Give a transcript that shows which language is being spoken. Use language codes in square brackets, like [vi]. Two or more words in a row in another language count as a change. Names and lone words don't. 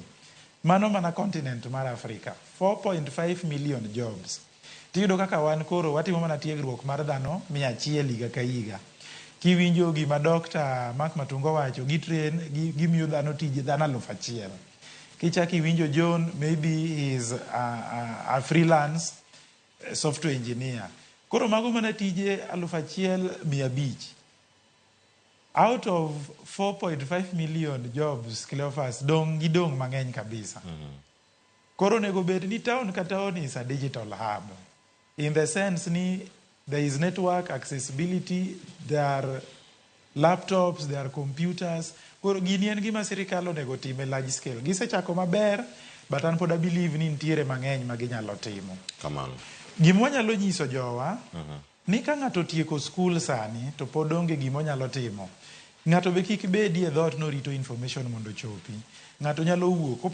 [luo] Mano mana continent mar Africa, [en] 4.5 million jobs. [luo] Tiyudo kaka wan koro watimo mana tiegruok mar dhano 100 higa ka higa. Kiwinjo gima Dr. Mark Matunga wacho, gimiyo dhano tije dhano 1,000. Kichaki iwinjo [en] John, maybe he is a freelance software engineer. [luo] Koro mago mana tije 1,500. [en] Out of 4.5 million jobs, [luo] Cleophas, gidong mang'eny kabisa. Koro nego bed ni town ka [en] town is a digital hub. In the sense ni there is network accessibility, there are laptops, there are computers. [luo] Koro gini en gima sirikal onego time [en] large scale. [luo] Gisechako maber, but an pod [en] I believe [luo] ni nitiere mang'eny ma ginyalo timo. Kamano. Gima wanyalo nyiso jowa, ni ka ng'ato tieko skul sani, to pod onge gima onyalo timo. Ng'ato be kik bedi e dhot no rito information mondo chopi. Ng'ato nyalo wuok.